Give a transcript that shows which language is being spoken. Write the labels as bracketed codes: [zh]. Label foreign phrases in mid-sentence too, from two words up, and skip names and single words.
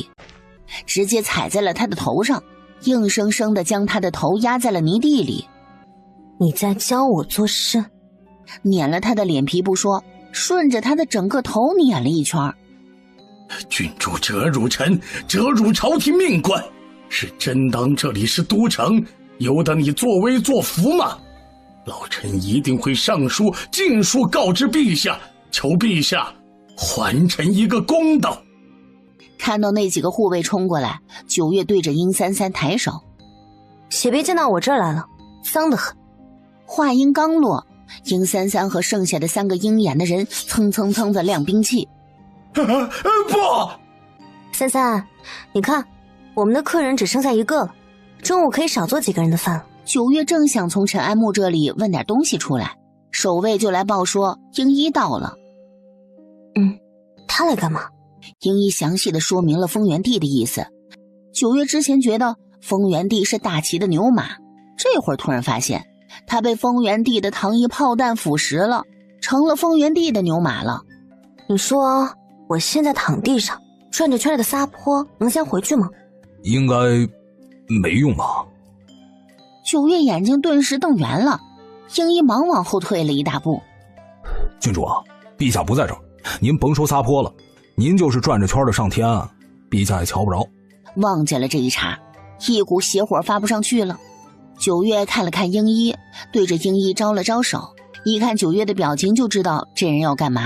[zh] 直接踩在了他的頭上，硬生生地將他的頭壓在了泥地裡。你在教我做事？碾了他的臉皮不說，順着他的整個頭碾了一圈。郡主折辱臣，折辱朝廷命官，是真當這裡是都城，由得你作威作福嗎？老臣一定會上書盡數告知陛下，求陛下還臣一個公道。看到那幾個護衛衝過來，九月對着殷三三抬手，血別濺到我這兒來了，髒得很。話音剛落，殷三三和剩下的3個鷹眼的人蹭蹭蹭的亮兵器。不，三三，你看我們的客人只剩下1個了，中午可以少做幾個人的飯了。九月正想從陳安木這裡問點東西出來，守衛就來報說鷹一到了。他來幹嘛？鷹一詳細地說明了豐原帝的意思。九月之前覺得豐原帝是大齊的牛馬，這會兒突然發現他被豐原帝的糖衣炮彈腐蝕了，成了豐原帝的牛馬了。你說我現在躺地上轉着圈的撒潑，能先回去嗎？應該沒用吧。九月眼睛頓時瞪圓了，鷹一忙往後退了一大步。郡主啊，陛下不在這兒，您甭說撒潑了，您就是轉着圈的上天，陛下也瞧不着。忘記了這一茬，一股邪火發不上去了。九月看了看鷹一，對着鷹一招了招手，一看九月的表情就知道這人要幹嘛。